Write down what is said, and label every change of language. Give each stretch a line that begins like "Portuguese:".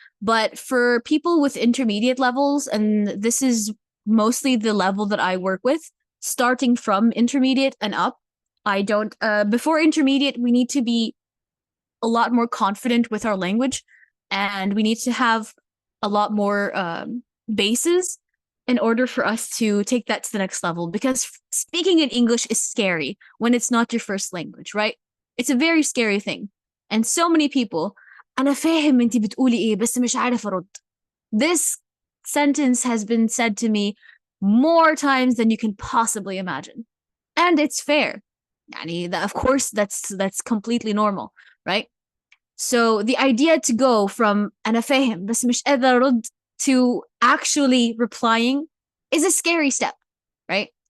English: But for people with intermediate levels, and this is mostly the level that I work with, starting from intermediate and up, I don't, before intermediate, we need to be a lot more confident with our language, and we need to have a lot more bases in order for us to take that to the next level, because speaking in English is scary when it's not your first language, right? It's a very scary thing. And so many people,
Arabic: أنا فاهم أنتي بتقولي إيه بس مش عارف أرد.
English: This sentence has been said to me more times than you can possibly imagine. And it's fair. يعني, of course, that's completely normal, right? So the idea to go from
Arabic: أنا فاهم بس مش قادر أرد
English: to actually replying is a scary step, right?